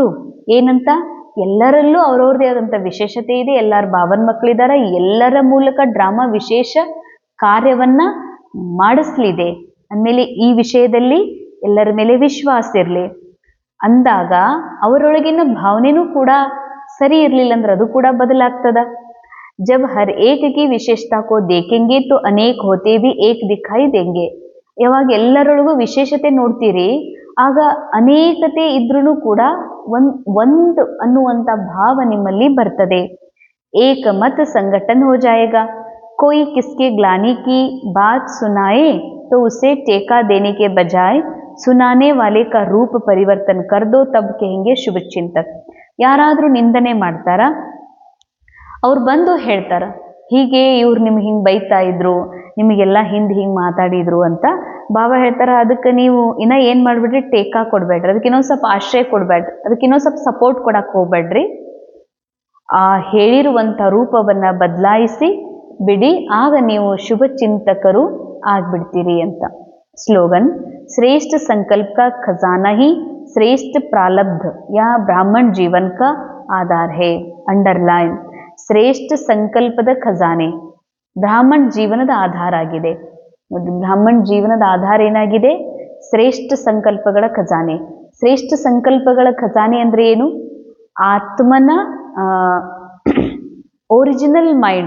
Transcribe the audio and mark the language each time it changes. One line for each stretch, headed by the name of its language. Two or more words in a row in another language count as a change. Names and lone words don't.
Kannada: ಏನಂತ, ಎಲ್ಲರಲ್ಲೂ ಅವ್ರವ್ರದೇ ಆದಂಥ ವಿಶೇಷತೆ ಇದೆ, ಎಲ್ಲರ ಬಾಬನ ಮಕ್ಕಳಿದ್ದಾರೆ, ಎಲ್ಲರ ಮೂಲಕ ಡ್ರಾಮಾ ವಿಶೇಷ ಕಾರ್ಯವನ್ನು ಮಾಡಿಸ್ಲಿದೆ. ಅಂದಮೇಲೆ ಈ ವಿಷಯದಲ್ಲಿ ಎಲ್ಲರ ಮೇಲೆ ವಿಶ್ವಾಸ ಇರಲಿ ಅಂದಾಗ ಅವರೊಳಗಿನ ಭಾವನೆನೂ ಕೂಡ ಸರಿ ಇರಲಿಲ್ಲ ಅಂದ್ರೆ ಅದು ಕೂಡ ಬದಲಾಗ್ತದ.
Hindi: जब हर एक की विशेषता को देखेंगे तो अनेक होते भी एक दिखाई देंगे.
Kannada: ಯಾವಾಗ ಎಲ್ಲರೊಳಗೂ ವಿಶೇಷತೆ ನೋಡ್ತೀರಿ ಆಗ ಅನೇಕತೆ ಇದ್ರೂ ಕೂಡ ಒಂದು ಅನ್ನುವಂಥ ಭಾವ ನಿಮ್ಮಲ್ಲಿ ಬರ್ತದೆ.
Hindi: एक मत संगठन हो जाएगा. कोई किसके ग्लानी की बात सुनाए तो उसे टेका देने के बजाय सुनाने वाले का रूप परिवर्तन कर दो, तब कहेंगे शुभ चिंतक.
Kannada: ಯಾರಾದರೂ ನಿಂದನೆ ಮಾಡ್ತಾರ, ಅವ್ರು ಬಂದು ಹೇಳ್ತಾರ, ಹೀಗೆ ಇವ್ರು ನಿಮ್ಗೆ ಹಿಂಗೆ ಬೈತಾ ಇದ್ರು, ನಿಮಗೆಲ್ಲ ಹಿಂಗೆ ಮಾತಾಡಿದ್ರು ಅಂತ ಬಾಬಾ ಹೇಳ್ತಾರ. ಅದಕ್ಕೆ ನೀವು ಇನ್ನೂ ಏನು ಮಾಡಿಬಿಡ್ರಿ, ಟೇಕಾ ಕೊಡಬೇಡ್ರಿ, ಅದಕ್ಕೆ ಇನ್ನೊಂದು ಸ್ವಲ್ಪ ಆಶ್ರಯ ಕೊಡಬೇಡ್ರಿ, ಅದಕ್ಕೆ ಇನ್ನೊಂದು ಸ್ವಲ್ಪ ಸಪೋರ್ಟ್ ಕೊಡಕ್ಕೆ ಹೋಗ್ಬೇಡ್ರಿ. ಆ ಹೇಳಿರುವಂಥ ರೂಪವನ್ನು ಬದಲಾಯಿಸಿ ಬಿಡಿ, ಆಗ ನೀವು ಶುಭ ಚಿಂತಕರು ಆಗ್ಬಿಡ್ತೀರಿ ಅಂತ. ಸ್ಲೋಗನ್,
Hindi: श्रेष्ठ संकल्प का खजाना ही श्रेष्ठ प्रारब्ध या ब्राह्मण जीवन का आधार है. अंडरलाइन,
Kannada: ಶ್ರೇಷ್ಠ ಸಂಕಲ್ಪದ ಖಜಾನೆ ಬ್ರಾಹ್ಮಣ ಜೀವನದ ಆಧಾರ ಆಗಿದೆ. ಬ್ರಾಹ್ಮಣ ಜೀವನದ ಆಧಾರ ಏನಾಗಿದೆ? ಶ್ರೇಷ್ಠ ಸಂಕಲ್ಪಗಳ ಖಜಾನೆ. ಶ್ರೇಷ್ಠ ಸಂಕಲ್ಪಗಳ ಖಜಾನೆ ಅಂದರೆ ಏನು? ಆತ್ಮನ
English: original mind.